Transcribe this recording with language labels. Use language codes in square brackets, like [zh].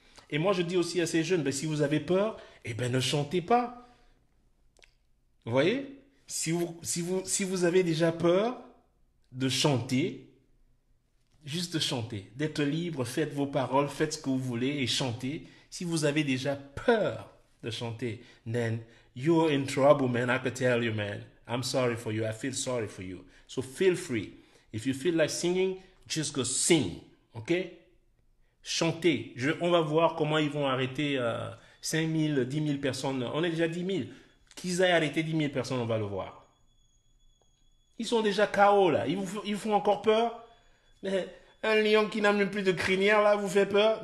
[fr] Et moi, je dis aussi à ces jeunes, ben, si vous avez peur, eh ben, ne chantez pas. Vous voyez? Si vous avez déjà peur de chanter, juste de chanter, d'être libre, faites vos paroles, faites ce que vous voulez et chantez. Si vous avez déjà peur de chanter, [en] then you're in trouble, man. I can tell you, man. I'm sorry for you. I feel sorry for you. So feel free. If you feel like singing, just go sing. [fr] OK? Chantez. On va voir comment ils vont arrêter 5 000, 10 000 personnes. On est déjà 10 000. Qu'ils aient arrêté 10 000 personnes, on va le voir. Ils sont déjà KO là. Ils vous font encore peur. Mais un lion qui n'a même plus de crinière là vous fait peur.